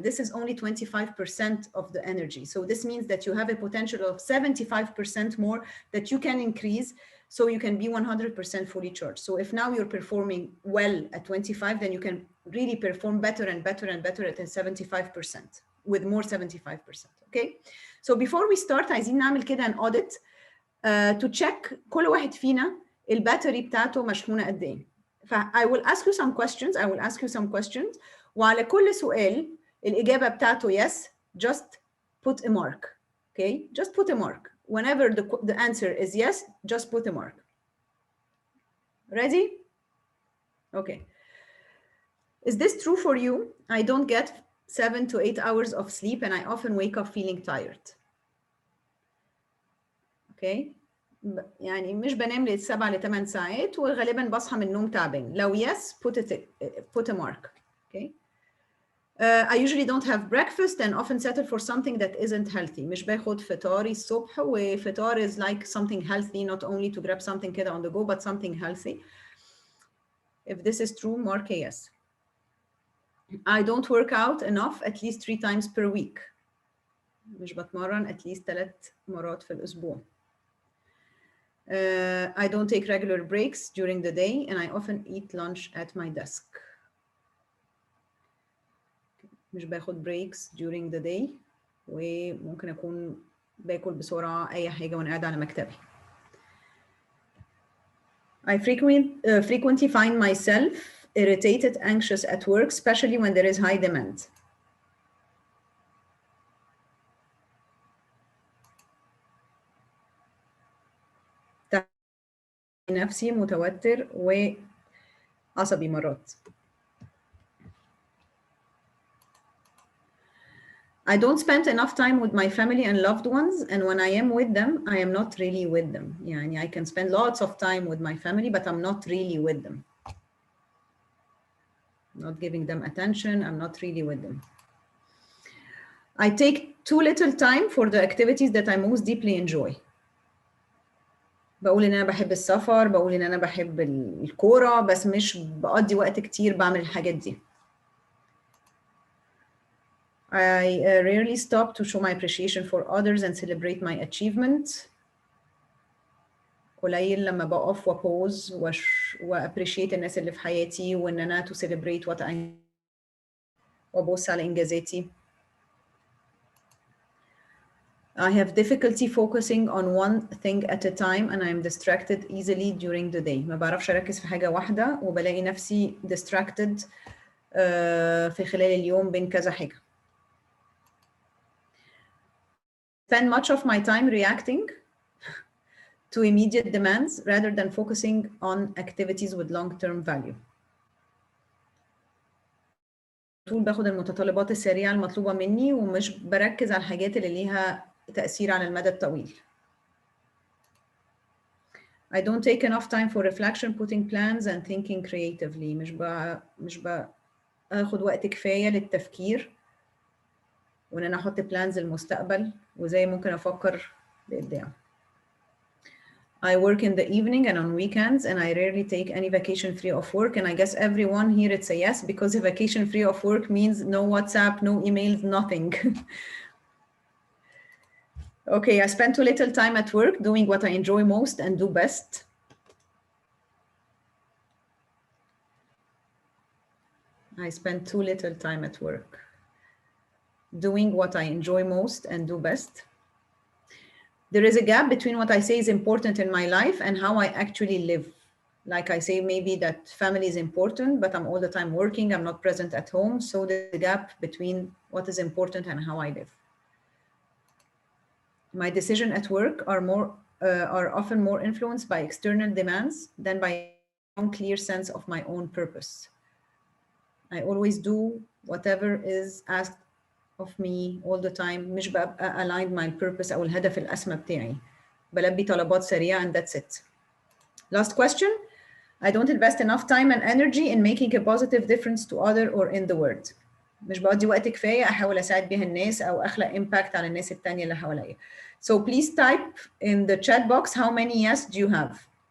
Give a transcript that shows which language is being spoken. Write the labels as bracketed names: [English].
[English] This is only 25% of the energy. So this means that you have a potential of 75% more that you can increase so you can be 100% fully charged. So if now you're performing well at 25, then you can really perform better and better and better at 75% with more 75%. Okay. So before we start, [Arabic] عايزين نعمل كده [English] an audit to check [Arabic] كل واحد فينا الباتري بتاعته مشحونة قد ايه. [English] I will ask you some questions. [Arabic] وعلى كل سؤال الإجابة بتاعته [English] yes, just put a mark. Okay, just put a mark. Whenever the answer is yes, just put a mark. Ready? Okay. Is this true for you? I don't get 7 to 8 hours of sleep and I often wake up feeling tired. [Arabic] Okay. يعني مش بنام ل 7 ل 8 ساعات وغالبا بصحى من النوم تعبان. لو [English] yes, put a mark. Okay. I usually don't have breakfast and often settle for something that isn't healthy. [Arabic] مش باخد فطاري الصبح وفطار [English] is like something healthy, not only to grab something [Arabic] كده [English] on the go, but something healthy. If this is true, mark a yes. I don't work out enough at least 3 times per week. [Arabic] مش بتمرن [English] at least 3 [Arabic] مرات في الأسبوع. [English] I don't take regular breaks during the day and I often eat lunch at my desk. [Arabic] مش باخد [English] breaks during the day [Arabic] وممكن أكون باكل بسرعة أي حاجة وأنا قاعدة على مكتبي. [English] I frequently find myself irritated, anxious at work, especially when there is high demand. [Arabic] نفسي متوتر وعصبي مرات. [English] I don't spend enough time with my family and loved ones, and when I am with them, I am not really with them. [Arabic] يعني [English] I can spend lots of time with my family, but I'm not really with them. I'm not giving them attention, I'm not really with them. I take too little time for the activities that I most deeply enjoy. [Arabic] بقول ان انا بحب السفر، بقول ان انا بحب الكورة، بس مش بقضي وقت كتير بعمل الحاجات دي. [English] I rarely stop to show my appreciation for others and celebrate my achievement. [Arabic] قليل لما بقف وبوز وappreciate الناس اللي في حياتي وان انا [English] to celebrate what I [Arabic] وابص على انجازاتي. [English] I have difficulty focusing on one thing at a time and I am distracted easily during the day. [Arabic] ما بعرفش أركز في حاجة واحدة وبلاقي نفسي [English] distracted [Arabic] في خلال اليوم بين كذا حاجة. [English] Spend much of my time reacting to immediate demands rather than focusing on activities with long-term value. [Arabic] طول باخد المتطلبات السريعة المطلوبة مني ومش بركز على الحاجات اللي ليها تأثير على المدى الطويل. [English] I don't take enough time for reflection, putting plans and thinking creatively. [Arabic] مش باخد وقت كفاية للتفكير وإن أنا أحط [English] plans [Arabic] للمستقبل وزي ممكن أفكر بإبداع. [English] I work in the evening and on weekends and I rarely take any vacation free of work, and I guess everyone here it's a yes because a vacation free of work means no WhatsApp, no emails, nothing. Okay, I spend too little time at work doing what I enjoy most and do best. I spend too little time at work doing what I enjoy most and do best. There is a gap between what I say is important in my life and how I actually live. Like I say maybe that family is important, but I'm all the time working, I'm not present at home. So there's a gap between what is important and how I live. My decisions at work are often more influenced by external demands than by a clear sense of my own purpose. I always do whatever is asked of me all the time. [Arabic] مش ببقى [English] aligned my purpose [Arabic] أو الهدف الأسمى بتاعي. بلبي طلبات سريعة [English] and that's it. Last question. I don't invest enough time and energy in making a positive difference to other or in the world. [Arabic] مش بقضي وقت كفاية أحاول أساعد بيها الناس أو أخلق impact على الناس التانية اللي حواليا. [English] So please type in the chat box how many yes do you have?